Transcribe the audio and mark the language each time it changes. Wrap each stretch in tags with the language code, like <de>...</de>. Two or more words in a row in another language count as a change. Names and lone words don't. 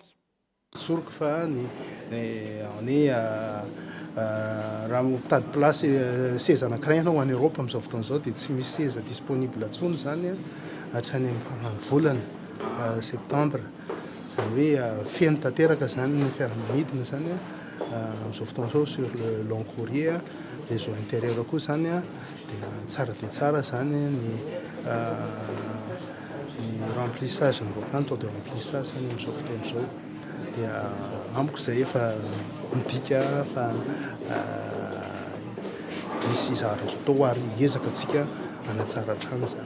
<mg>Soroko fa raha mitady place seza anankiray ianao any Europe amin'izao fotoana izao dia tsy misy seza disponible intsony zany hatrany amin'ny farany volana septembre. Izany hoe feno tanteraka zany ny fiaramanidina zany amin'izao fotoana izao</mg> <fr>sur le long courrier réseau intérieur</fr> <mg>koa zany dia tsara zany ny remplissage ny</mg> <fr>taux de remplissage</fr> <mg>zany amin'izao fotoana izao. Dia amiko izay efa midika fa misy zavatra azo atao ary hiezaka antsika hanatsara hatrany zany.</mg>